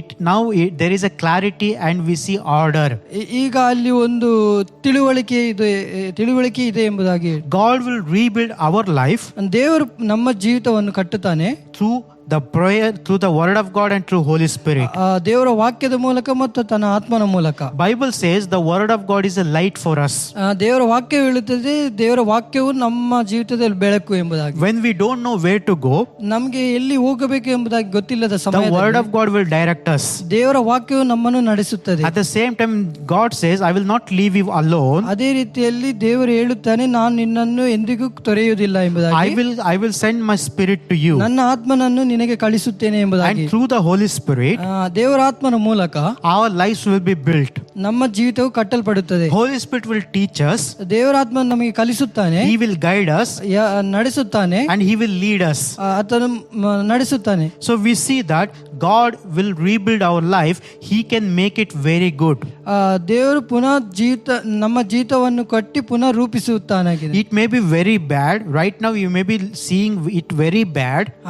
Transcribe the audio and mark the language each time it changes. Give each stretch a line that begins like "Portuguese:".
English: now there is a clarity and we see order.
Kannada: ಈಗ ಅಲ್ಲಿ ಒಂದು ತಿಳುವಳಿಕೆ ಇದೆ ಎಂಬುದಾಗಿ.
English: God will rebuild our life
Kannada: ದೇವರು ನಮ್ಮ ಜೀವಿತವನ್ನು ಕಟ್ಟುತ್ತಾನೆ
English: through the prayer, through the word of God and through Holy Spirit.
Kannada: ದೇವರ ವಾಕ್ಯದ ಮೂಲಕ ಮತ್ತು ತನ್ನ ಆತ್ಮನ ಮೂಲಕ.
English: Bible says the word of God is a light for us.
Kannada: ದೇವರ ವಾಕ್ಯ ಹೇಳುತ್ತದೆ, ದೇವರ ವಾಕ್ಯವು ನಮ್ಮ ಜೀವಿತದಲ್ಲಿ ಬೆಳಕು ಎಂಬುದಾಗಿ.
English: When we don't know where to go,
Kannada: ನಮಗೆ ಎಲ್ಲಿ ಹೋಗಬೇಕು ಎಂಬುದಾಗಿ ಗೊತ್ತಿಲ್ಲದ
English: the
Kannada: ಸಮಯದಲ್ಲಿ
English: word of God will direct us.
Kannada: ದೇವರ ವಾಕ್ಯವು ನಮ್ಮನ್ನು ನಡೆಸುತ್ತದೆ.
English: At the same time God says, I will not leave you alone.
Kannada: ಅದೇ ರೀತಿಯಲ್ಲಿ ದೇವರು ಹೇಳುತ್ತಾನೆ, ನಾನು ನಿನ್ನನ್ನು ಎಂದಿಗೂ ತೊರೆಯುವುದಿಲ್ಲ ಎಂಬುದಾಗಿ.
English: I will send my spirit to you.
Kannada: ನನ್ನ ಆತ್ಮನನ್ನು ನಿನಗೆ ಕಳಿಸುತ್ತೇನೆ ಎಂಬುದಾಗಿ.
English: And through the Holy Spirit,
Kannada: ದೇವರ ಆತ್ಮನ ಮೂಲಕ
English: our lives will be built.
Kannada: ನಮ್ಮ ಜೀವಿತವು ಕಟ್ಟಲ್ಪಡುತ್ತದೆ.
English: Holy Spirit will teach us.
Kannada: ದೇವರ ಆತ್ಮ ನಮಗೆ ಕಲಿಸುತ್ತಾನೆ,
English: He will guide us
Kannada: ನಡೆಸುತ್ತಾನೆ,
English: and He will lead us.
Kannada: ಆತನು ನಡೆಸುತ್ತಾನೆ.
English: So we see that God will rebuild our life. He can make it very good.
Kannada: ದೇವರು ಪುನಃ ನಮ್ಮ ಜೀವಿತವನ್ನು ಕಟ್ಟಿ ಪುನಃ ರೂಪಿಸುತ್ತಾನಾಗಿದೆ.
English: It may be very bad. Right now you may be seeing it very bad.